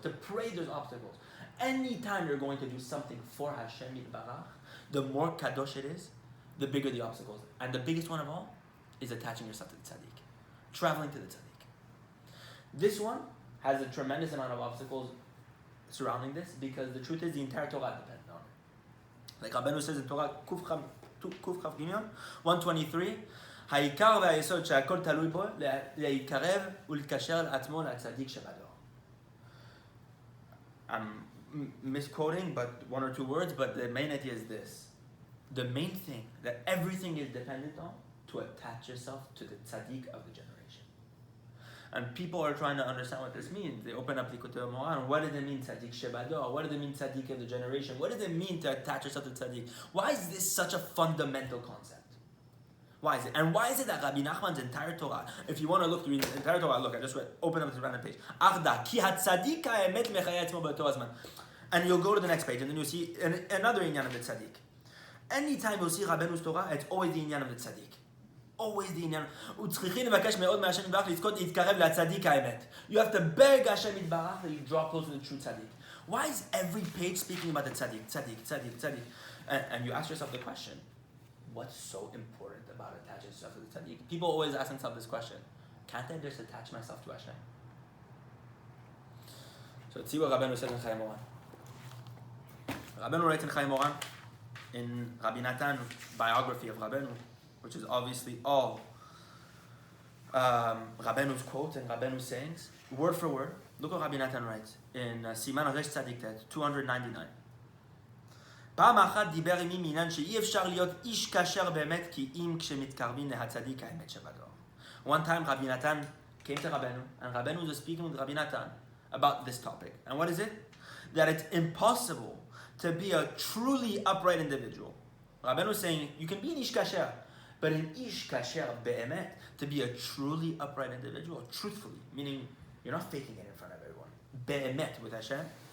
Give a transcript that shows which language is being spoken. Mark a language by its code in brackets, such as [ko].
[en] To pray, there's obstacles. Anytime you're going to do something for Hashem Yitbarach, the more kadosh it is, the bigger the obstacles. And the biggest one of all is attaching yourself to the tzaddik. Traveling to the tzaddik. This one has a tremendous amount of obstacles surrounding this, because the truth is the entire Torah depends on it. Like Rabbeinu says in Torah, Kuf Chav Gimyon, 123, [he] העיקר והיסוד שהכל תלוי בו, להתקרב ולקשר לעצמו לצדיק שבדור. [en] I'm misquoting, but one or two words, but the main idea is this. The main thing that everything is dependent on, to attach yourself to the tzaddik of the generation. And people are trying to understand what this means. They open up Likutei Moharan. What does it mean tzaddik shebador? What does it mean tzaddik of the generation? What does it mean to attach yourself to tzaddik? Why is this such a fundamental concept? Why is it? And why is it that Rabbi Nachman's entire Torah, if you want to look through the entire Torah, look, I just read, open up this random page. [he] Achda, ki hatzadik ha'emet mechaya etzmo b'to hazman. [en] And you'll go to the next page, and then you'll see another inyan of the tzaddik. Anytime you'll see Rabbeinu's Torah, it's always the inyan of the tzaddik. Always the inyan. [he] וצריכים לבקש מאוד מהשם יתברך לזכות להתקרב לצדיק האמת. [en] You have to beg Hashem יתברך that you draw close to the true tzaddik. Why is every page speaking about the tzaddik, tzaddik, tzaddik, tzaddik? And you ask yourself the question, what's so important about attaching yourself to the tzaddik? People always ask themselves this question, can't I just attach myself to Hashem? So let's see what Rabbeinu says in Chayei Moharan. Rabbeinu writes in Chayei Moharan, in Rabbi Natan's biography of Rabbeinu, which is obviously all Rabbeinu's quotes and Rabbeinu's sayings, word for word. Look what Rabbi Natan writes in Siman Resh Tzadik Tet, 299. [he] פעם אחת דיבר עמי מעניין שאי אפשר להיות איש כשר באמת כי אם כשמתקרבים להצדיק האמת שבדור. [en] One time Rabbi Natan came to Rabbeinu, and Rabbeinu was speaking with Rabbi Natan about this topic. And what is it? That it's impossible to be a truly upright individual. Rabbeinu is saying, you can be an ish kasher, but an ish kasher be'emet, to be a truly upright individual, truthfully, meaning you're not faking it in front of everyone. Be'emet with Hashem.